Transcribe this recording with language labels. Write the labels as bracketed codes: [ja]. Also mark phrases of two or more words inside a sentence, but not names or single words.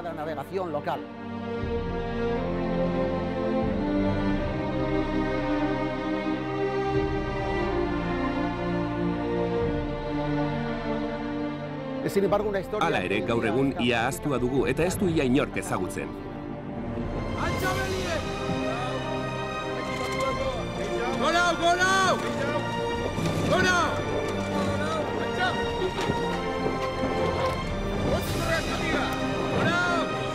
[eu] Hala ere, gaur egun ia ahaztua dugu eta ez du ia inork ezagutzen. [en] Go now! Go now! Go now! Go now!